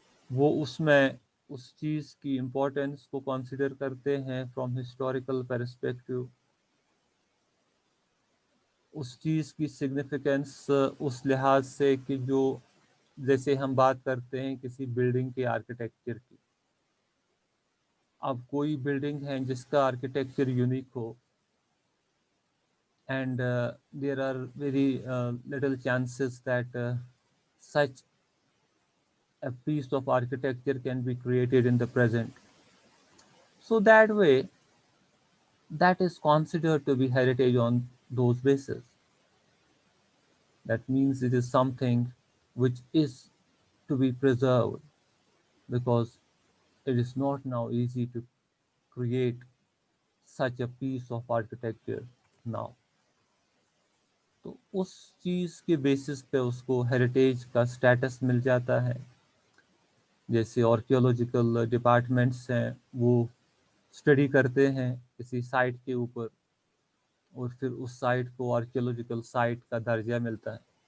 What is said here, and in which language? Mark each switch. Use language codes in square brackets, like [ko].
[ur] وہ اس میں اس چیز کی امپورٹنس کو کنسیڈر کرتے ہیں [en] from historical perspective, [ur] اس چیز کی سگنیفیکنس اس لحاظ سے کہ جو جیسے ہم بات کرتے ہیں کسی بلڈنگ کے آرکیٹیکچر کی. اب کوئی بلڈنگ ہے جس کا architecture unique ہو [en] And there are very little chances that such a piece of architecture can be created in the present. So that way, that is considered to be heritage on those bases. That means it is something which is to be preserved because it is not now easy to create such a piece of architecture now. [ur] تو اس چیز کے basis پہ اس کو heritage کا status مل جاتا ہے. جیسے آرکیولوجیکل ڈپارٹمنٹس ہیں وہ اسٹڈی کرتے ہیں کسی سائٹ کے اوپر اور پھر اس سائٹ کو آرکیولوجیکل سائٹ کا درجہ ملتا ہے.